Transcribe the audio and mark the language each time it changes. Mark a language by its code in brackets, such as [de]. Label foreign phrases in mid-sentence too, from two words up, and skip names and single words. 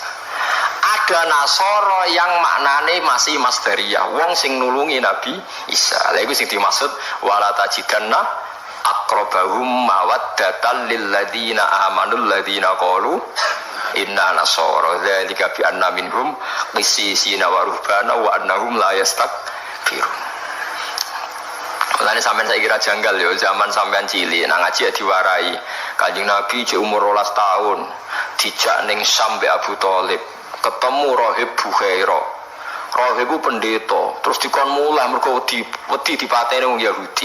[jv] Ada Nasoro yang maknane masih masdariyah, wong sing nulungi Nabi Isa. Lha iku sing dimaksud [ar] ولتجدن أقربهم مودة للذين آمنوا الذين قالوا إنا نصارى ذلك بأن منهم قسيسين ورهبانا وأنهم لا يستكبرون. [jv] Mulane sampean saya kira janggal ya zaman sampean cilik nang ngaji ya diwarai. Kanjeng Nabi jek umur 12 tahun dijak ning Syam be Abu Thalib, ketemu Rahib Bukhaira. Rahib iku pendeta, terus dikon mulah mergo wedi dipateni wong Yahudi.